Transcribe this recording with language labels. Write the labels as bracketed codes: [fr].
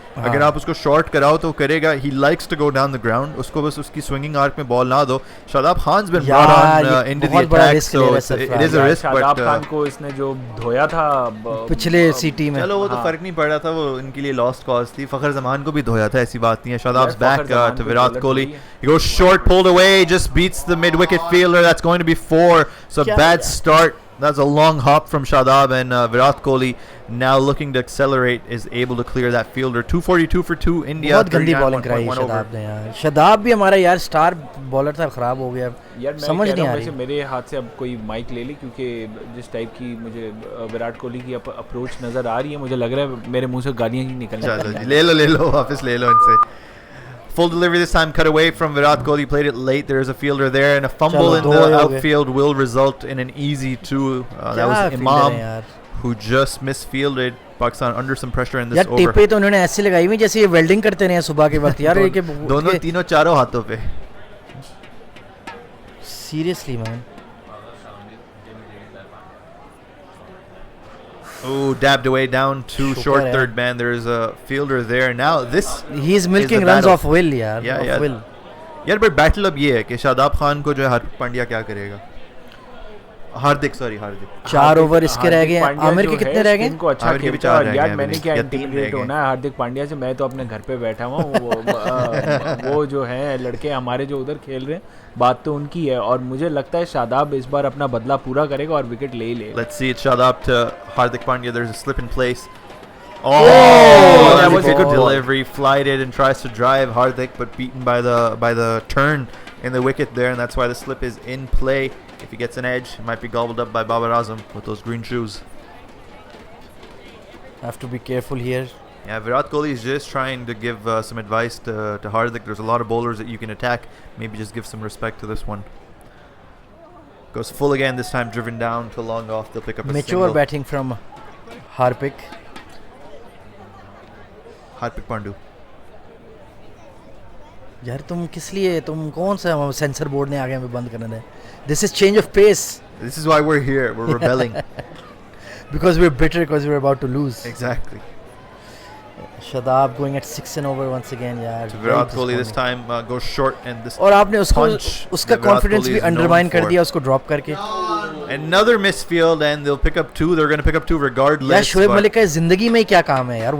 [hi] अगर आप उसको शॉर्ट कराओ तो करेगा, [en] he likes to go down the ground, [hi] उसको बस उसकी स्विंगिंग आर्क में बॉल ना दो। [en] Shadab Khan been brought on into the attack, so it is a risk, but [hi] Shadab Khan को इसने जो धोया था पिछले सिटी में, चलो वो तो फर्क नहीं पड़ रहा था, वो इनके लिए लॉस्ट कॉज थी। फखर जमान को भी धोया था, ऐसी बात नहीं है। [en] Shadab's back to Virat Kohli, he goes short, pulled away, just beats the mid wicket fielder. That's going to be 4, so bad start. That's a long hop from Shadab, and Virat Kohli now looking to accelerate is able to clear that fielder. 242 for 2 India. [hi] बहुत गंदी bowling कराई शादाब ने यार। शादाब भी हमारा यार star bowler था, खराब हो गया यार। समझ नहीं आ रही। मेरे हाथ से अब कोई माइक ले ली, क्योंकि जिस टाइप की मुझे विराट कोहली की अप्रोच नज़र आ रही है, मुझे लग रहा है मेरे मुंह से गालियाँ ही निकल जाएंगी। ले लो वापस ले लो इनसे। [en] Full delivery this time, cut away from Virat Kohli, played it late. There's a fielder there, and a fumble in the outfield will result in an easy 2. That was Imam, who just misfielded. Pakistan under some pressure in this over. [hi] यार टिपे तो उन्होंने ऐसे लगाई हुई जैसे ये welding करते रहे सुबह के वक्त यार। ये दोनों तीनों चारों हाथों पे। [en] Seriously man. Oh, dabbed away down to short third man. There's a fielder there. Now this he's milking runs off will यार। will. [hi] यार बट बैटल अब ये है कि शादाब खान को जो है हार्दिक पांड्या क्या करेगा। हार्दिक 4 ओवर इसके रह गए। आमिर के कितने रह गए? इनको अच्छा खेलता है यार। मैंने क्या इंटीग्रेट होना है हार्दिक पांड्या से? मैं तो अपने घर पे बैठा हुआ हूँ। वो जो है लड़के हमारे जो उधर खेल रहे हैं, बात तो उनकी है, और मुझे लगता है शादाब इस बार अपना बदला पूरा करेगा और विकेट ले ही ले। [en] Let's see it. Shadab to Hardik Pandya. There's a slip in place. Oh, that was a good delivery. Flied it and tries to drive Hardik, but beaten by the turn in the wicket there, and that's why the slip is in play. If he gets an edge, it might be gobbled up by Babar Azam with those green shoes. Have to be careful here. Yeah, Virat Kohli is just trying to give some advice to Hardik. There's a lot of bowlers that you can attack. Maybe just give some respect to this one. Goes full again, this time driven down to long off. They'll pick up a mature single. Batting from Hardik. Hardik Pandya. [hi] यार तुम किस लिए तुम कौन सा sensor board ने आगे हमें बंद करना है? [en] This is change of pace. This is why we're here. We're rebelling. Because we're bitter because we're about to lose. Exactly. Shadab going at 6 and over once again यार. So Virat Kohli this time goes short and this. [hi] और आपने उसको उसका confidence भी [en] undermine [hi] undermine कर दिया उसको drop करके. [en] Another misfield and they'll pick up 2. They're going to pick up 2 regardless. [hi] यार शोएब मलिक का जिंदगी में क्या काम है यार?